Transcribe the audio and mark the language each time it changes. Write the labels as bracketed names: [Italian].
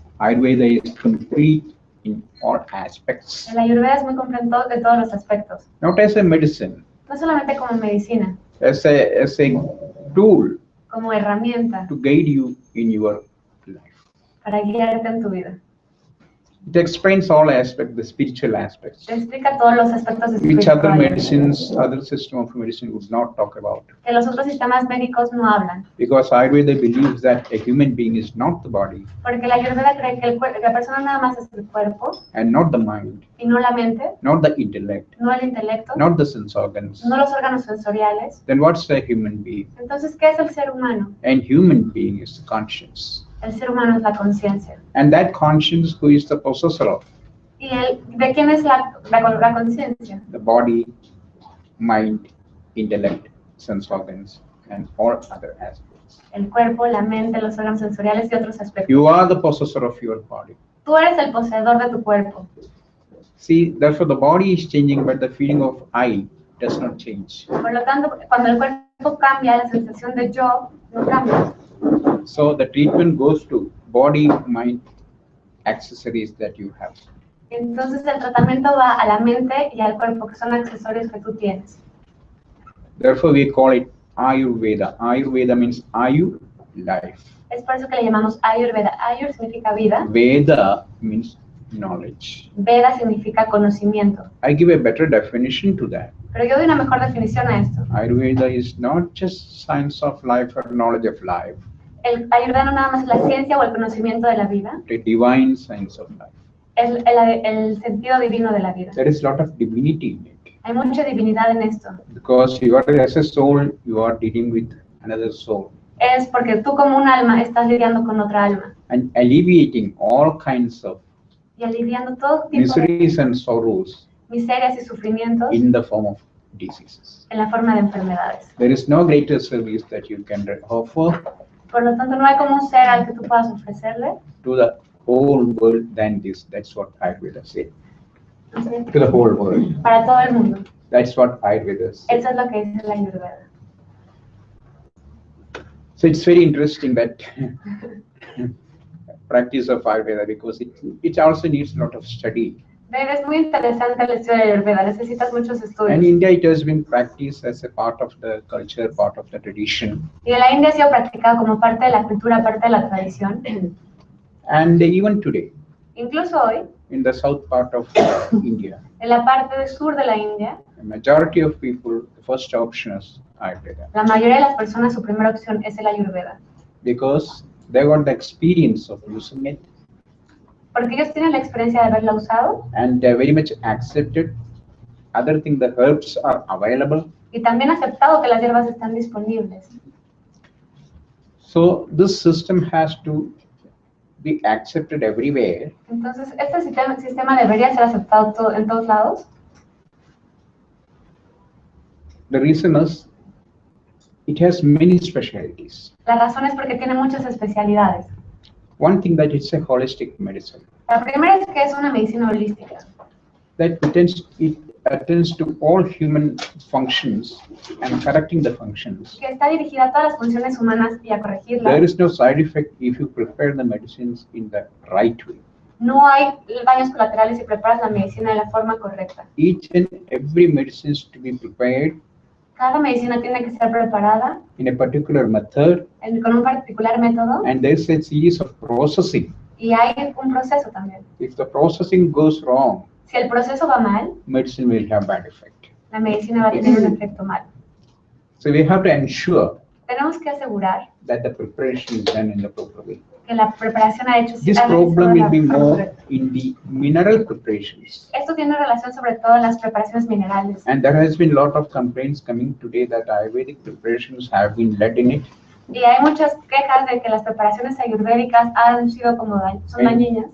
[English] Ayurveda is complete in all aspects, [Spanish] El ayurveda es muy completo de todos los aspectos, [English] not as a medicine, [Spanish] no solamente como medicina, [English] as a tool [Spanish] como herramienta [English] to guide you in your life. [Spanish] para guiarte en tu vida. [English] It explains all aspects, the spiritual aspects, [Spanish] Te explica todos los aspectos [English] which other [Spanish] espirituales [English] medicines, other system of medicine would not talk about. [Spanish] que los otros sistemas médicos no hablan, [English] Because Ayurveda believes that a human being is not the body [Spanish] porque la ayurveda cree que la persona nada más es el cuerpo [English] and not the mind, [Spanish] y no la mente, [English] not the intellect, [Spanish] no el intelecto, [English] not the sense organs. [Spanish] no los órganos sensoriales. [English] Then what's a human being? [Spanish] Entonces, ¿qué es el ser humano? [English] And human being is conscience. [Spanish] El ser humano es la conciencia. [English] And that conscience, who is the possessor of [Spanish] ¿Y de quién es la conciencia? [English] the body, mind, intellect, sense organs, and all other aspects. [Spanish] El cuerpo, la mente, los órganos sensoriales y otros aspectos. [English] You are the possessor of your body. [Spanish] Tú eres el poseedor de tu cuerpo. [English] See, therefore the body is changing, but the feeling of I does not change. [Spanish] Por lo tanto, cuando el cuerpo cambia, la sensación de yo no cambia. [English] So the treatment goes to body, mind, accessories that you have. [Spanish] Entonces el tratamiento va a la mente y al cuerpo, que son accesorios que tú tienes. [English] Therefore we call it Ayurveda. Ayurveda means Ayu, life. [Spanish] Es por eso que le llamamos Ayurveda. Ayur significa vida, [English] Veda means knowledge. [Spanish] Veda significa conocimiento. [English] I give a better definition to that. [Spanish] Pero yo doy una mejor definición a esto. [English] Ayurveda is not just science of life or knowledge of life, [Spanish] El Ayurveda no nada más es la ciencia o el conocimiento de la vida, [English] the divine science of life. [Spanish] es el sentido divino de la vida. [English] There is a lot of divinity in it. [Spanish] Hay mucha divinidad en esto. [English] Because you are as a soul, you are dealing with another soul. [Spanish] Es porque tú como un alma estás lidiando con otra alma [English] And alleviating all kinds of [Spanish] y aliviando todo tipo de [English] miseries and sorrows [Spanish] miserias y sufrimientos [English] in the form of diseases. [Spanish] en la forma de enfermedades. [English] There is no greater service that you can offer [Spanish] Por lo tanto, no hay como un ser al que tú puedas ofrecerle [English] to the whole world than this. That's what Ayurveda said. To the whole world. [Spanish] para todo el mundo. [English] That's what Ayurveda said. [Spanish] Eso es lo que dice la Ayurveda. [English] So it's very interesting that practice of Ayurveda, because it also needs a lot of study. [Spanish] Es muy interesante el estudio de la Ayurveda, necesitas muchos [English] And [Spanish] estudios. [English] in India, it has been practiced as a part of the culture, part of the tradition. [Spanish] Y en la India ha sido practicado como parte de la cultura, parte de la tradición. [English] And even today, [Spanish] Incluso hoy, [English] in the south part of India, [Spanish] en la parte del sur de la India, [English] the majority of people, the first option is Ayurveda, [Spanish] la mayoría de las personas su primera opción es el Ayurveda. [English] because they got the experience of using it [Spanish] Porque ellos tienen la experiencia de haberla usado [English] and they're very much accepted. Other thing, the herbs are available. [Spanish] y también aceptado que las hierbas están disponibles. [English] So this system has to be accepted everywhere. [Spanish] Entonces, este sistema debería ser aceptado en todos lados. [English] The reason is it has many specialties. [Spanish] La razón es porque tiene muchas especialidades. [English] One thing, that it's a holistic medicine, [Spanish] La primera es que es una medicina holística, [English] that it attends to all human functions and correcting the functions. [Spanish] que está dirigida a todas las funciones humanas y a corregirlas. [English] There is no side effect if you prepare the medicines in the right way. [Spanish] No hay daños colaterales si preparas la medicina de la forma correcta. [English] Each and every medicine is to be prepared [Spanish] Cada medicina tiene que ser preparada [English] in a particular method, [Spanish] con un particular método [English] and there's a series of processing. [Spanish] y hay un proceso también. [English] If the processing goes wrong, [Spanish] Si el proceso va mal, [English] medicine will have bad effect. [Spanish] la medicina va a tener un efecto malo. [English] So we have to ensure [Spanish] Tenemos que asegurar [English] that the preparation is done in the proper way. [Spanish] que la preparación ha hecho [English] This [Spanish] ha realizado [English] problem will [Spanish] la [English] be [Spanish] forma [English] more [Spanish] correcta. [English] in the mineral preparations. [Spanish] Esto tiene relación sobre todo en las preparaciones minerales. [English] And there has been a lot of complaints coming today that Ayurvedic preparations have been led in it. [Spanish] Y hay muchas quejas de que las preparaciones ayurvédicas han sido como son dañinas.